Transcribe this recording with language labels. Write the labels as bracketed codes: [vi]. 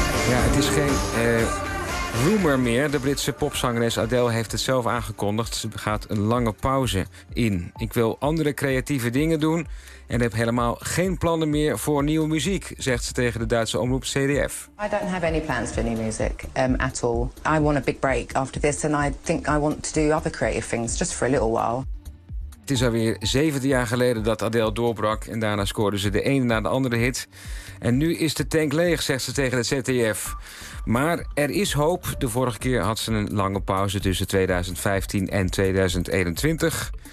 [nl] Ja, het is geen rumor meer. De Britse popzangeres Adele heeft het zelf aangekondigd. Ze gaat een lange pauze in. Ik wil andere creatieve dingen doen en heb helemaal geen plannen meer voor nieuwe muziek, zegt ze tegen de Duitse omroep CDF. [en] I don't have any plans for new music at all. I want a big break after this and I think I want to do other creative things just for a little while. [nl] Het is alweer 7e jaar geleden dat Adele doorbrak en daarna scoorde ze de ene na de andere hit. En nu is de tank leeg, zegt ze tegen het ZDF. Maar er is hoop. De vorige keer had ze een lange pauze tussen 2015 en 2021.